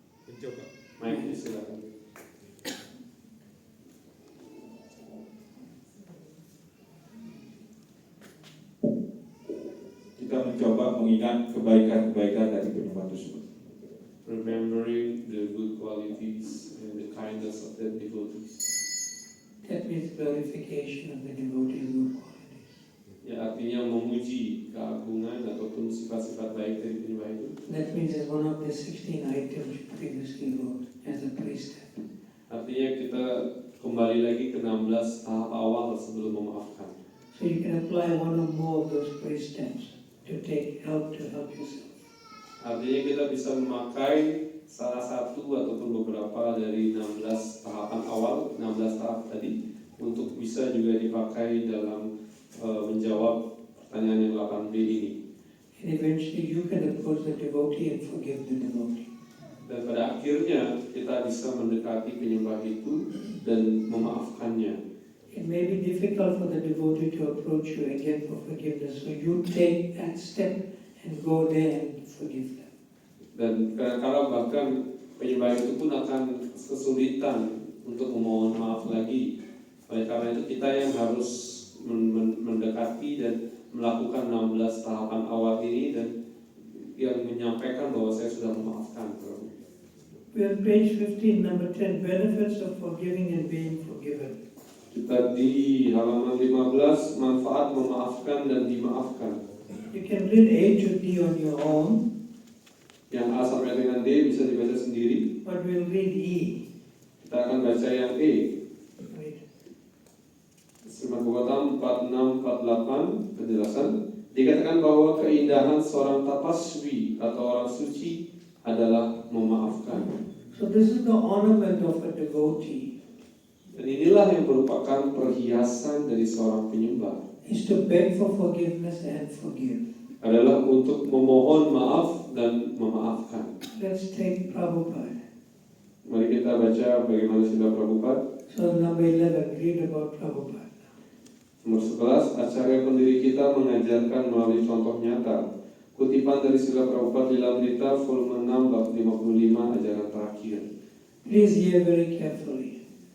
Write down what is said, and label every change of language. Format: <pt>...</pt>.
<id>Mencoba. Mike, silakan. Kita mencoba mengingat kebaikan-kebaikan dari penyembah tersebut.</id> <en>Remembering the good qualities and the kindness of that devotees. That means glorification of the devotee's good qualities.</en> <id>Ya, artinya memuji keagungan ataupun sifat-sifat baik dari penyembah itu.</id> <en>That means it's one of the 16 items you previously wrote as a precept.</en> <id>Artinya kita kembali lagi ke 16 tahap awal sebelum memaafkan.</id> <en>So you can apply one or more of those precepts to help yourself.</en> <id>Artinya kita bisa memakai salah satu ataupun beberapa dari 16 tahapan awal, 16 tahap tadi, untuk bisa juga dipakai dalam menjawab pertanyaan yang 8b ini.</id> <en>And eventually you can approach the devotee and forgive the devotee.</en> <id>Dan pada akhirnya kita bisa mendekati penyembah itu dan memaafkannya.</id> <en>It may be difficult for the devotee to approach you again for forgiveness, so you take that step and go there and forgive them.</en> <id>Dan kadang-kadang bahkan penyembah itu pun akan kesulitan untuk memohon maaf lagi. Oleh karena itu kita yang harus mendekati dan melakukan 16 tahapan awal ini dan yang menyampaikan bahwa saya sudah memaafkan.</id> <en>We are page 15, number 10, benefits of forgiving and being forgiven.</en> <id>Kita di halaman 15, manfaat memaafkan dan dimaafkan.</id> <en>You can read A to D on your own.</en> <id>Yang A sampai dengan D bisa dibaca sendiri.</id> <en>But we'll read E.</en> <id>Kita akan baca yang E.</id> <en>Right.</en> <id>Srimad Bhagavatam 4648 penjelasan. Dikatakan bahwa keindahan seorang tapaswi atau orang suci adalah memaafkan.</id> <en>So this is the ornament of a devotee.</en> <id>Dan inilah yang merupakan perhiasan dari seorang penyembah.</id> <en>Is to beg for forgiveness and forgive.</en> <id>Adalah untuk memohon maaf dan memaafkan.</id> <en>Let's take Prabhupada.</en> <id>Mari kita baca bagaimana Srila Prabhupada.</id> <en>So number 11, read about Prabhupada.</en> <id>Nomor 11, Acarya pendiri kita mengajarkan melalui contoh nyata. Kutipan dari Srila Prabhupada Lilamrita volume 6 bab 55 ajaran terakhir.</id> <en>Please hear very carefully.</en>